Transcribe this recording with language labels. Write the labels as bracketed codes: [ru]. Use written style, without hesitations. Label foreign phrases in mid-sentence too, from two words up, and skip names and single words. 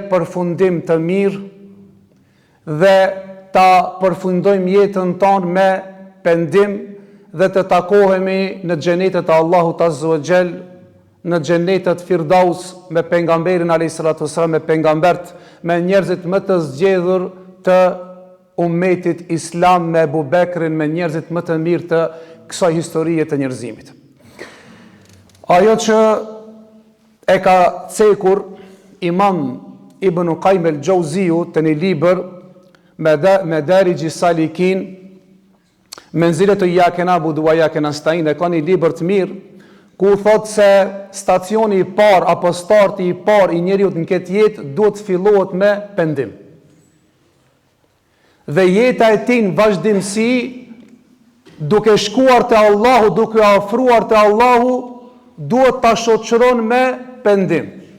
[sq] përfundim të mirë dhe ta përfundojmë jetën tonë me pendim dhe të takohemi në xhenetet e Allahut [ar] عز وجل, [sq] në xhenetet Firdaus me pejgamberin [ar] عليه الصلاة والسلام, [sq] me pejgambert, me njerëzit më të zgjedhur të ummetit islam, me Abu Bekrin, me njerëzit më të mirë të kësaj historie të njerëzimit. Ajo që e ka cekur Imam Ibn Qayyim al-Jauziu të një libër Madarij as-Salikin, Menzilet [ar] إياك نعبد وإياك نستعين, [sq] e ka një libër të mirë ku thot se stacioni I parë apo starti I parë I njeriut në këtë jetë duhet të fillohet me pendim. Dhe jeta e tij në vazhdimsi, duke shkuar te Allahu, duke afruar te Allahu, duhet ta shoqëron me pendim.